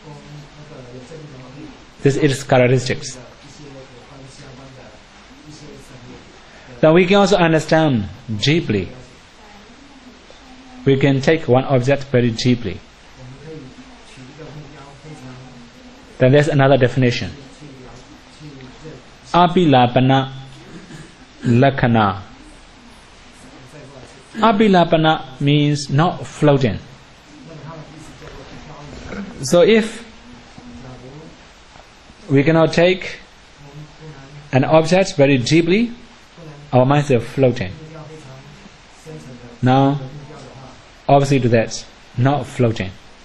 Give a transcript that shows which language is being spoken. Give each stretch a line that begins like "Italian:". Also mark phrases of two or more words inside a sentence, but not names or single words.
English: This is its characteristics. Then we can also understand deeply. We can take one object very deeply. Then there's another definition.
Pali: Apilapana Lakkhana.
English: Apilapana means not floating. So if we cannot take an object very deeply, our minds are floating. Now, opposite to that, not floating.